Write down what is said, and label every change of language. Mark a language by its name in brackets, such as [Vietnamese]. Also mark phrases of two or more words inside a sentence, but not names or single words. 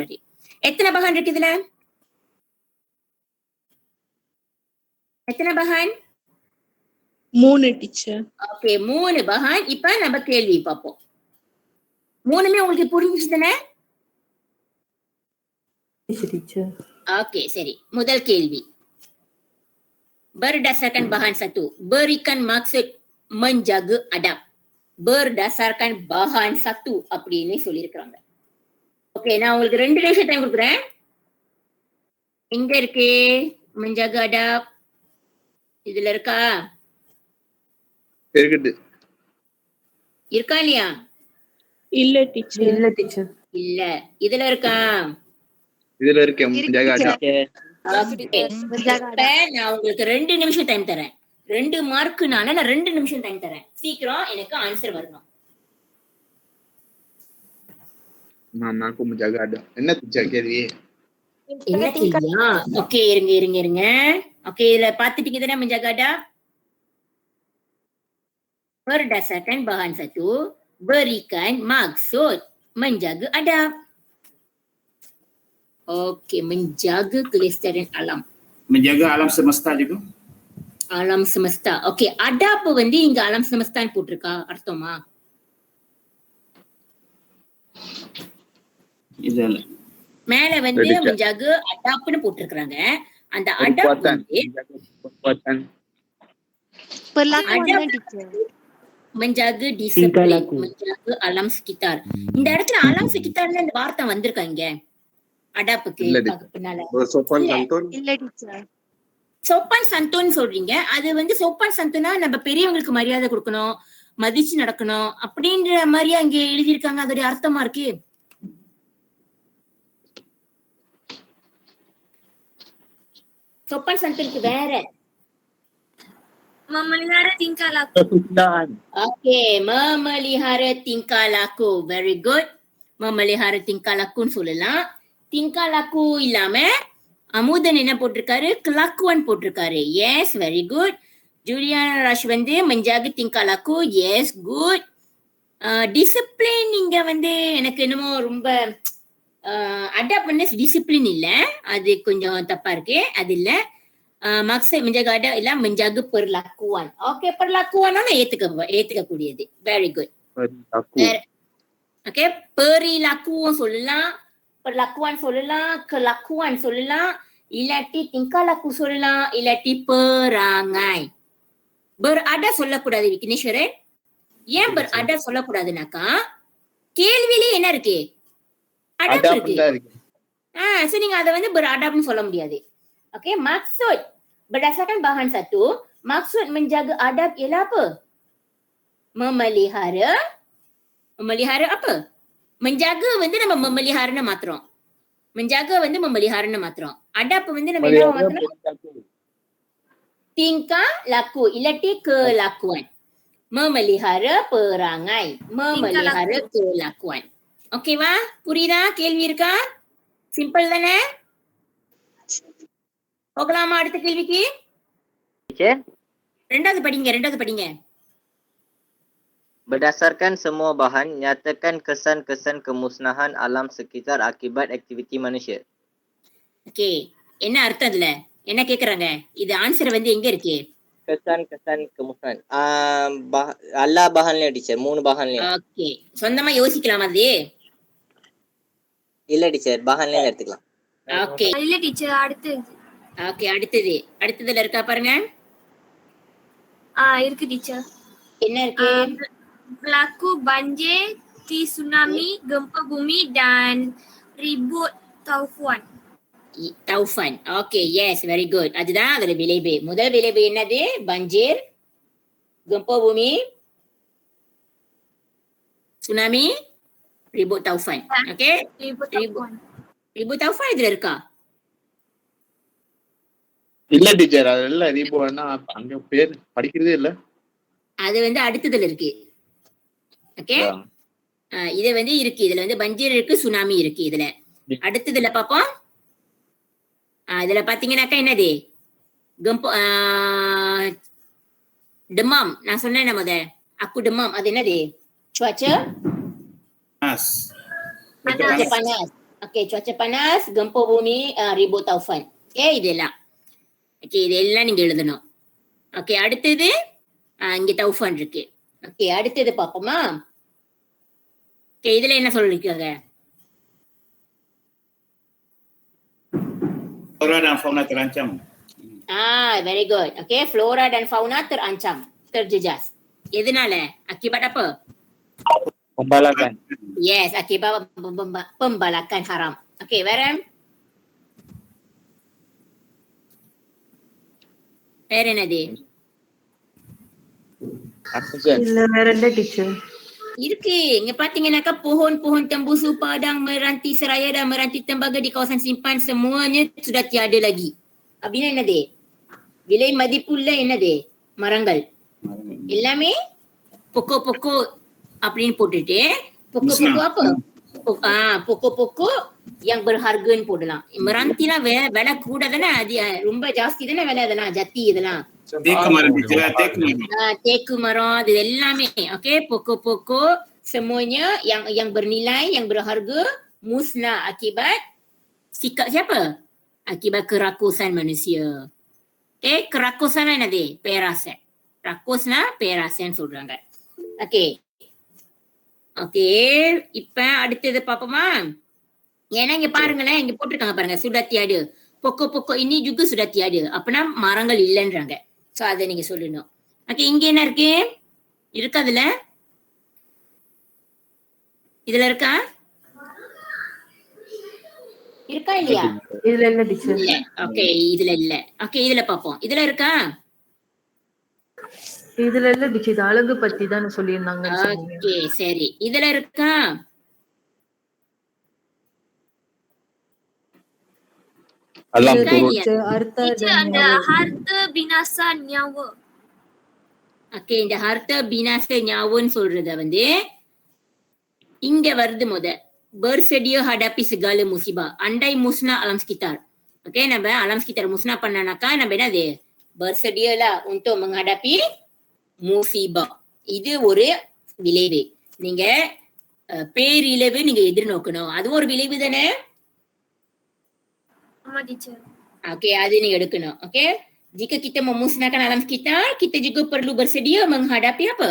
[Tamil] எத்தனை பகான் இருக்கு இதுல? எத்தனை பகான்? 3 டீச்சர். ஓகே, 3 பகான். இப்ப நம்ம கேள்வி பார்ப்போம். 3மே உங்களுக்கு புரிஞ்சுச்சு தானே? ஓகே, சரி. முதல் கேள்வி, [Malay] berdasarkan bahan 1, berikan maksud menjaga adab. berdasarkan bahan [Tamil] 1 அப்படின்னு சொல்லியிருக்கிறாங்க. ஓகே, நான் உங்களுக்கு 2 நிமிஷம் டைம் கொடுக்குறேன். எங்க இருக்கு [Malay] menjaga adab? [Tamil] இதுல இருக்கா? இருக்குது. இருக்கா இல்லையா? இல்ல டீச்சர். இல்ல டீச்சர். இல்ல இதுல இருக்கா? இதுல இருக்கேன் [Malay] menjaga adab. [Tamil] Okay. இப்ப நான் உங்களுக்கு 2 நிமிஷம் டைம் தரேன். 2 மார்க்குனால நான் 2 நிமிஷம் டைம் தரேன். சீக்கிரம் எனக்கு ஆன்சர் வரணும். [Malay] Mama aku menjaga adab. [Tamil] என்ன teacher கேள்வி? என்ன கேள்வியா? ஓகே இருங்க. ஓகே இதுல பாத்துட்டீங்க தானே [Malay] menjaga adab? Berdasarkan bahan satu, berikan maksud menjaga adab. Okey, menjaga kelestarian alam. Menjaga alam semesta juga. Alam semesta. Okey, adab [Tamil] வந்து இங்க [Malay] alam semestaன்னு [Tamil] போட்டிருக்கா அர்த்தமா? Idal. மேல வந்து [Malay] menjaga adabன்னு [Tamil] போட்டிருக்காங்க. அந்த adab வந்து perlakuan தான் teacher. [Malay] menjaga disiplin, menjaga alam sekitar. [Tamil] இந்த இடத்துல [Malay] alam sekitarல [Tamil] இந்த வார்த்தை வந்திருக்கா இங்க? அடாப்புக்கு பின்னால [Malay] sopan santun. [Tamil] இல்ல teacher. [Malay] sopan santun [Tamil] சொல்றீங்க. அது வந்து [Malay] sopan santunனா [Tamil] நம்ம பெரியவங்களுக்கு மரியாதை கொடுக்கணும், மதிச்சு நடக்கணும் அப்படின்ற மாதிரி அங்க எழுதியிருக்காங்க. அதோட அர்த்தமா இருக்கு. [Malay] sopan santunக்கு [Tamil] வேற [Malay] Memelihara tingkah laku. Okay, memelihara tingkah laku. [English] Very good. [Malay] Memelihara tingkah lakuன்னு [Tamil] சொல்லலாம். [Malay] tingkah laku [Tamil] இல்லாம அமுதன் என்ன போட்டிருக்காரு? kelakuan போட்டிருக்காரு. [English] Yes, very good. [Malay] Julian Rush வந்து menjaga tingkah laku. [English] Yes, good. [Tamil] Discipline இங்க வந்து எனக்கு என்னமோ ரொம்ப அடாப்ட் பண்ண டிசிப்ளின் இல்ல, அது கொஞ்சம் தப்பா இருக்கு. அது இல்ல. [Malay] maksud menjaga adab ialah menjaga perlakuan. [Tamil] Okay, perlakuan ஏத்துக்க கூடியது. [English] Very good. [Tamil] Okay, perilaku சொல்லலாம், perlakuan சொல்லலாம், kelakuan சொல்லலாம், இல்லாட்டி [Malay] tingkah laku [Tamil] சொல்லலாம், இல்லாட்டி perangai. Beradab சொல்லக்கூடாது விக்னேஸ்வரன். ஏன் beradab சொல்லக்கூடாதுனாக்கா கேள்வியிலே என்ன இருக்கு? adab இருக்கு. சோ நீங்க அதை வந்து beradabன்னு சொல்ல முடியாது. [Malay] Okay, maksud berdasarkan bahan satu, maksud menjaga adab ialah apa? Memelihara apa? [Tamil] Menjaga வந்து நம்ம memelihara மாத்திரம். menjaga வந்து memelihara மாத்திரம். adab வந்து நம்ம என்ன மாத்திரம்? [Malay] tingkah laku illaட்டி kelakuan. memelihara perangai, memelihara kelakuan. [Tamil] ஓகேவா? புரியுதா? கேள்வி இருக்கா? சிம்பிள் தானே? போகலாமா அடுத்த கேள்விக்கு? ரெண்டாவது படிங்க. [Malay] Berdasarkan semua bahan, nyatakan kesan-kesan kemusnahan alam sekitar akibat aktiviti manusia. [Tamil] ஓகே, என்ன அர்த்தம் அதுல? என்ன கேக்குறாங்க? இது ஆன்சர் வந்து எங்க இருக்கு? [Malay] Kesan-kesan kemusnahan. Allah bahannya teacher, 3 bahannya. [Tamil] ஓகே, சொந்தமா யோசிக்கலாம் அது. இல்ல டீச்சர், bahannya எடுத்துக்கலாம். ஓகே இல்ல டீச்சர், அடுத்து. ஓகே, அடுத்ததுல இருக்கா பாருங்க. இருக்கு டீச்சர். என்ன இருக்கு? [Malay] Berlaku banjir, tsunami, gempa bumi dan ribut taufan. Taufan. [English] Okay, yes, very good. [Tamil] அதுதான் அதோட விளைவு. முதல் விளைவு என்னது? பஞ்சீர், [Malay] gempa bumi, tsunami, ribut taufan. Okay? Ribut taufan [Tamil] இதுல இருக்கா? இல்ல டீச்சர், அதெல்லாம் ரீபோனா அங்க பேர் படிக்கிறதே இல்ல. அது வந்து அடுத்ததுல இருக்கு. ஓகே, இது வந்து இருக்கு. இதுல வந்து பஞ்சீர் இருக்கு, சுனாமி இருக்கு. இதுல அடுத்ததுல பாப்போம். இதுல பாத்தீங்கன்னாக்கா என்னது? [Malay] demam. [Tamil] நான் சொன்னேன் முத, [Malay] aku demam. [Tamil] அது என்னது? [Malay] cuaca panas. Okay, cuaca panas, gempa bumi, ribut taufan. [Tamil] Okay, இதெல்லாம். ஓகே, இதெல்லாம் நீங்க எழுதணும். ஓகே, அடுத்தது இங்க taufan இருக்கு. ஓகே, அடுத்தது பாப்போமா? ஓகே, இதுல என்ன சொல்லிருக்காங்க? [Malay] Flora dan fauna terancam. [English] Very good. [Malay] Okay, flora dan fauna terancam, terjejas. [Tamil] எதனால? [Malay] akibat apa? Pembalakan. Yes, akibat pembalakan haram. [Tamil] Okay, வேற என்னது? இல்ல வேற இல்ல டீச்சர். இருக்கு. இங்க பாத்தீங்கன்னாக்கா [Malay] pohon-pohon tembusu padang meranti seraya dan meranti tembaga di kawasan simpan semuanya sudah tiada lagi. [Tamil] அப்படின்னா என்னது? விலை மதிப்புள்ள என்னது? மரங்கள் எல்லாமே பொக்கோ அப்படின்னு போட்டுட்டு பொக்கோ apa? [Malay] Pokok-pokok yang berharga போடலாம். [Tamil] merantiலாம் விலை கூட தானே, அது ரொம்ப ஜாஸ்தி தானே விலை, அதெல்லாம் ஜத்தி இதெல்லாம். தேக்கு மரம் இது எல்லாமே. ஓகே, [Malay] pokok-pokok semuanya yang bernilai, yang berharga musnah akibat sikap siapa? Akibat kerakusan manusia. [Tamil] Okay, kerakusan என்னது? Perasan. Rakusna perasan சொல்றாங்க. ஓகே ஓகே, இப்ப அடுத்தது பாப்போமா? ஏன்னா இங்க பாருங்களேன், இங்க போட்டிருக்காங்க பாருங்க, sudah tiada. Pokok-pokok ini juga sudah tiada. அப்படின்னா மரங்கள் இல்லைன்றாங்க. சோ அதை நீங்க சொல்லணும். ஓகே, இங்க என்ன இருக்கு? இருக்கா அதுல? இதுல இருக்கா? இருக்கா இல்லையா? இதுல இல்ல டீச்சர். இல்ல. ஓகே, இதுல இல்ல. ஓகே, இதுல பாப்போம். இதுல இருக்கா? இதுல இல்ல டீச்சர். இது அழகு பத்தி தான் சொல்லியிருந்தாங்கன்னு சொன்னீங்க. ஓகே, சரி. இதுல இருக்கா? இருக்கா இல்லையா? [Malay] ada harta binasa nyawa. [Tamil] ஓகே, இந்த [Malay] harta binasa nyawaன்னு [Tamil] சொல்றத வந்து இங்க வருது [Malay] bersedia hadapi segala musibah. Andai musnah alam sekitar. [Tamil] Okey, நம்ம [Malay] alam sekitar musnah [Tamil] பண்ணனாக்கா நம்ம என்னது? [Malay] bersedia lah untuk menghadapi musibah. [Tamil] இது ஒரு விளைவு. நீங்க பேரிழவு நீங்க எதிர்நோக்கணும். அது ஒரு விளைவு தானே? ஆமா டீச்சர். Okey, அது நீங்க எடுக்கணும். [Malay] Okey, jika kita memusnahkan alam sekitar, kita juga perlu bersedia menghadapi apa?